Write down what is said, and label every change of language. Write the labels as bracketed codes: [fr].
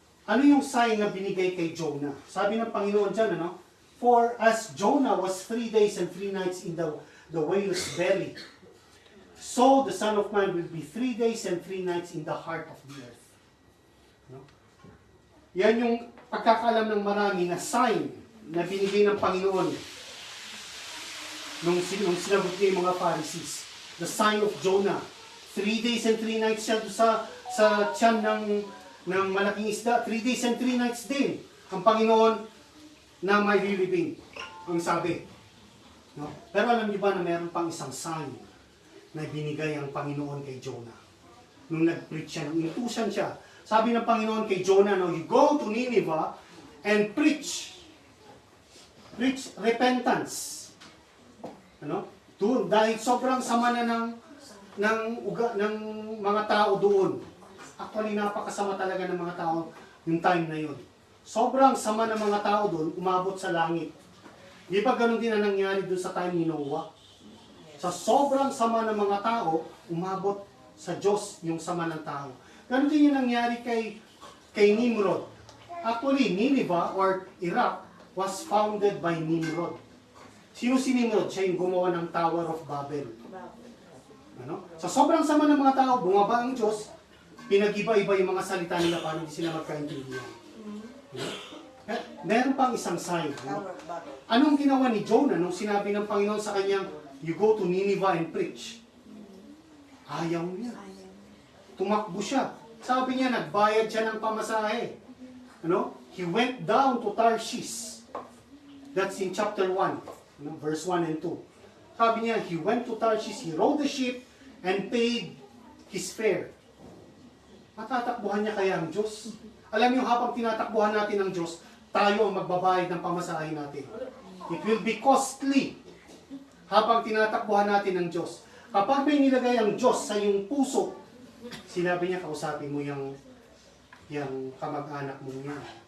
[tl] Ano yung sign na binigay kay Jonah? Sabi ng Panginoon dyan, [en] "For as Jonah was 3 days and 3 nights in the whale's belly, so the Son of Man will be 3 days and 3 nights in the heart of the earth." [tl] Yan yung pagkakalam ng marami na sign na binigay ng Panginoon nung sinagot niya yung mga Pharisees. [en] The sign of Jonah. 3 days and 3 nights [tl] siya sa tiyan ng malaking isda. [en] 3 days and 3 nights [tl] din. Ang Panginoon na may lilibing. Ang sabi. Pero alam niyo ba na meron pang isang sign na binigay ang Panginoon kay Jonah? Nung nag-preach siya, nung inutusan siya, sabi ng Panginoon kay Jonah, [en] "You go to Nineveh and preach repentance." [tl] Doon, dahil sobrang sama na ng mga tao doon. Actually, napakasama talaga ng mga tao yung time na yun. Sobrang sama ng mga tao doon, umabot sa langit. Di ba ganun din ang nangyari doon sa time ni Noah? Sa sobrang sama ng mga tao, umabot sa Diyos yung sama ng tao. Ganun din yung nangyari kay Nimrod. [en] Actually, Nineveh or Iraq was founded by Nimrod. [tl] Sino si Nimrod? Siya yung gumawa ng Tower of Babel. Sa sobrang sama ng mga tao, bumaba ang Diyos, pinag-iba-iba yung mga salita nila para hindi sila magkaintindihan. Meron pang isang sign. Anong ginawa ni Jonah nung sinabi ng Panginoon sa kanyang, [en] "You go to Nineveh and preach"? [tl] Ayaw niya. Tumakbo siya. Sabi niya, nagbayad siya ng pamasahe. [en] He went down to Tarshish. That's in chapter 1, verse 1 and 2. [tl] Sabi niya, [en] he went to Tarshish, he rode the ship, and paid his fare. [tl] Matatakbuhan niya kaya ang Diyos? Alam niyo, habang tinatakbuhan natin ang Diyos, tayo ang magbabayad ng pamasahe natin. [en] It will be costly [tl] habang tinatakbuhan natin ang Diyos. Kapag may nilagay ang Diyos sa iyong puso, sinabi niya, kausapin mo yung kamag-anak mo niya.